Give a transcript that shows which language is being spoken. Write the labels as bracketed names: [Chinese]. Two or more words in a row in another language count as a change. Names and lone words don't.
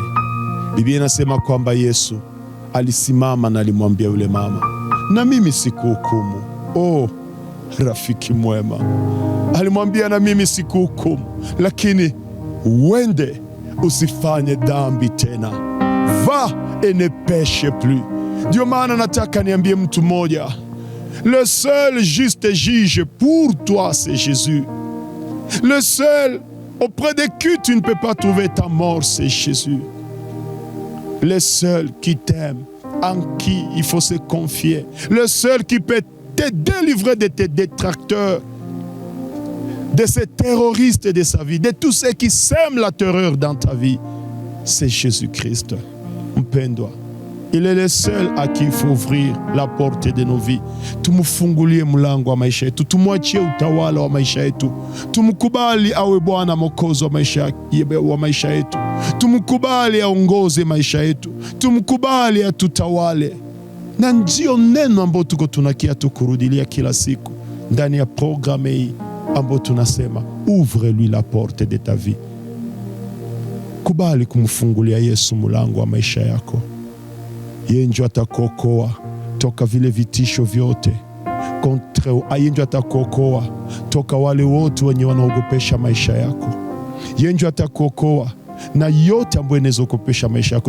[Swahili] Biblia inasema kwamba Yesu alisimama na alimwambia yule mama, na mimi sikuhukumu. Oh, rafiki mwema, alimwambia na mimi sikuhukumu, lakini uende usifanye dhambi tena. [French] Va et ne pêche plus. [Swahili] Ndio maana nataka niambie mtu mmoja, [French] le seul juste juge pour toi c'est Jésus. Le seul auprès de qui tu ne peux pas trouver ta mort, c'est Jésus. Le seul qui t'aime, en qui il faut se confier. Le seul qui peut te délivrer de tes détracteurs, de ces terroristes de sa vie, de tous ceux qui sèment la terreur dans ta vie, c'est Jésus-Christ. Mpendwa, il est le seul à qui il faut ouvrir la porte de nos vies. [Swahili] Tumufungulie mlango wa maisha yetu, tumwachie utawala wa maisha yetu, tumkubali awe Bwana Mwokozi wa maisha yetu, tumkubali aongoze maisha yetu, tumkubali atutawale. Na ndio neno ambalo tuko tunakia tukurudilia kila siku ndani ya programme hii, ambao tunasema [French] ouvre-lui la porte de ta vie. [Swahili] Kubali kumfungulia Yesu mlango wa maisha yako. Yeye ndio atakuokoa toka vile vitisho vyote. Yeye ndio atakuokoa toka wale wote wenye wanaogopesha maisha yako. Yeye ndio atakuokoa na yote ambayo inawezokopesha maisha yako.